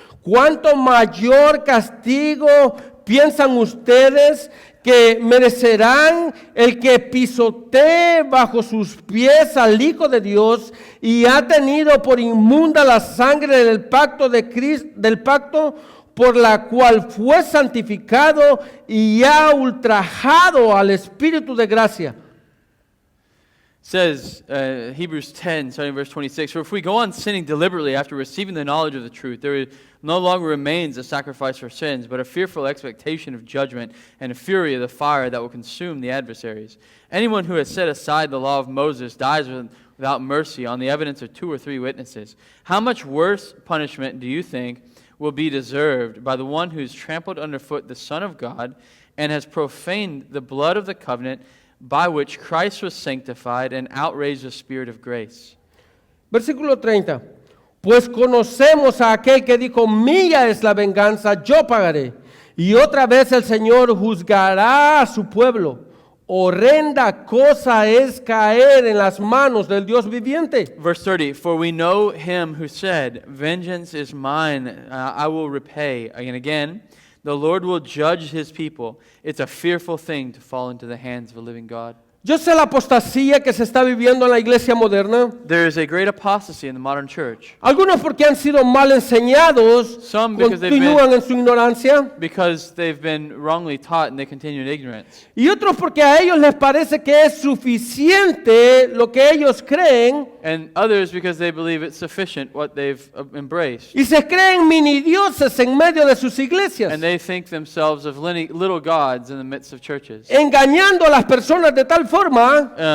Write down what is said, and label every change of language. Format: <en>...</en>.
<es>¿Cuánto mayor castigo piensan ustedes que merecerán el que pisotee bajo sus pies al Hijo de Dios y ha tenido por inmunda la sangre del pacto de Cristo, del pacto por la cual fue santificado y ha ultrajado al Espíritu de gracia?</es> <en>Says Hebrews 10, starting verse 26, for if we go on sinning deliberately after receiving the knowledge of the truth, there no longer remains a sacrifice for sins, but a fearful expectation of judgment and a fury of the fire that will consume the adversaries. Anyone who has set aside the law of Moses dies without mercy on the evidence of 2 or 3 witnesses. How much worse punishment do you think will be deserved by the one who has trampled underfoot the Son of God and has profaned the blood of the covenant by which Christ was sanctified and outraged the Spirit of grace?</en> <es>Versículo 30. Pues conocemos a aquel que dijo, mía es la venganza, yo pagaré. Y otra vez el Señor juzgará a su pueblo. Horrenda cosa es caer en las manos del Dios viviente.</es> <en>Verse 30, for we know him who said, vengeance is mine, I will repay. And again, the Lord will judge his people. It's a fearful thing to fall into the hands of a living God.</en> <es>Yo sé la apostasía que se está viviendo en la iglesia moderna.</es> <en>There is a great apostasy in the modern church.</en> <es>Algunos porque han sido mal enseñados,</es> <en>Some because</en> <es>continúan en su ignorancia.</es> <en>they've been wrongly taught and they continue in ignorance.</en> <es>Y otros porque a ellos les parece que es suficiente lo que ellos creen</es> <en>And others because they believe it's sufficient what they've embraced.</en> <es>y se creen mini dioses en medio de sus iglesias,</es> <en>And they think themselves of little gods in the midst of churches.</en> <es>engañando a las personas de tal forma</es>